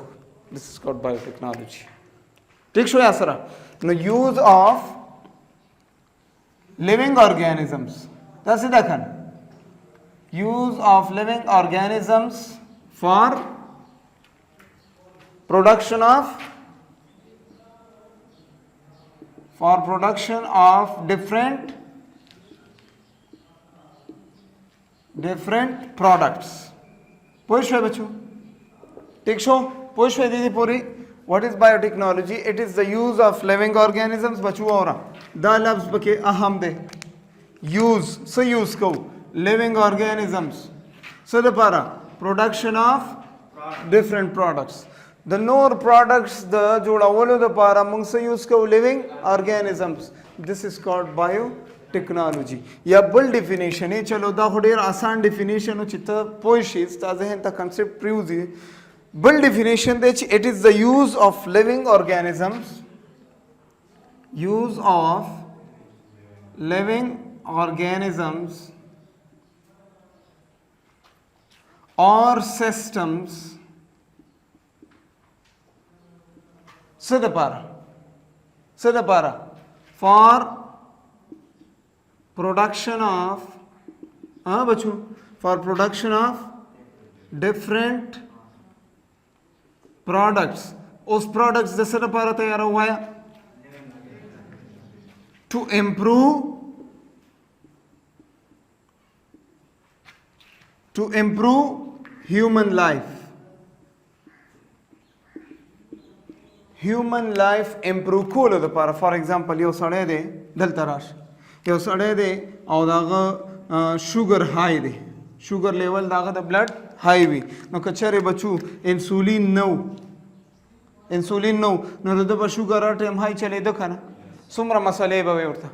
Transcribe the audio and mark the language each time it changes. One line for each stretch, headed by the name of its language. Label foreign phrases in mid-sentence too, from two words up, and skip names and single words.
English: This is called biotechnology.
Pashto: ٹھیک شو یا سره؟ نو
English: use of living organisms
Pashto: داسې ده که نه؟
English: use of living organisms for production of different products.
Pashto: پوه شوئ بچو؟ ٹھیک شو؟ پوه شوئ دیدی پوری؟
English: what is biotechnology? it is the use of living organisms.
Pashto: بچو اورا دا لفظ پکې اهم دی. use څه یوز کو؟
English: living organisms
Pashto: څه دپاره؟
English: production of different products.
Pashto: د نور پروډکټس د جوړولو دپاره موږ څه یوز کوو؟
English: living organisms. This is called biotechnology.
Pashto: یا بل ډیفینیشن یې چلو دا خو ډېر آسان ډیفینیشن و چې ته پوه شي ستا ذهن ته کنسپټ پرېوځي. بل ډیفینیشن دی چې
English: it is the use of living organisms or systems
Pashto: څه دپاره؟
English: for production of different products.
Pashto: اوس products د څه لپاره تیارو وایا؟
English: to improve human life. human life improve
Pashto: کولو لپاره.
English: for example
Pashto: یو سړی دی دلته راشه، یو سړی دی او دغه
English: sugar high
Pashto: دی،
English: sugar level
Pashto: دغه د
English: blood high
Pashto: وي، نو که چېرې بچو انسولین نه نو د ده به شوګر هر ټایم های چلېده که نه، څومره مسلې به وې ورته.